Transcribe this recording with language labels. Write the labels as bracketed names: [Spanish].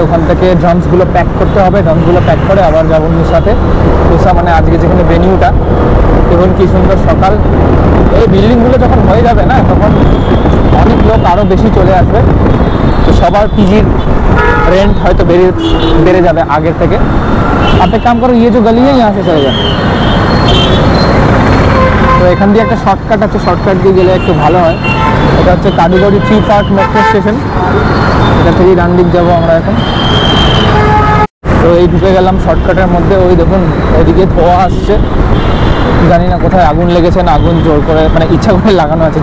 [Bangla] ওখান থেকে ড্রামসগুলো প্যাক করতে হবে, ড্রামসগুলো প্যাক করে আবার যাবো নিউসাতে। নিউসা মানে আজকে যেখানে ভেনিউটা। এবং কি সুন্দর সকাল। এই বিল্ডিংগুলো যখন হয়ে যাবে না, তখন অনেক লোক আরও বেশি চলে আসবে। তো সবার পিজির रेंट হয়তো বেড়ে যাবে আগের থেকে। [Hindi] आप एक काम करो, ये जो गली है यहाँ से चले जाओ। [Bangla] তো এখান দিয়ে একটা শর্টকাট আছে, শর্টকাট দিয়ে গেলে একটু ভালো হয়। এটা হচ্ছে কারিগরি 3 পার্ট মেট্রো স্টেশন। এটা থেকেই ডান দিক যাবো আমরা এখন। তো এই ঢুকে গেলাম শর্টকাটের মধ্যে। ওই দেখুন ওইদিকে ধোঁয়া আসছে, জানি না কোথায় আগুন লেগেছে না আগুন জোর করে, মানে ইচ্ছা করে লাগানো আছে।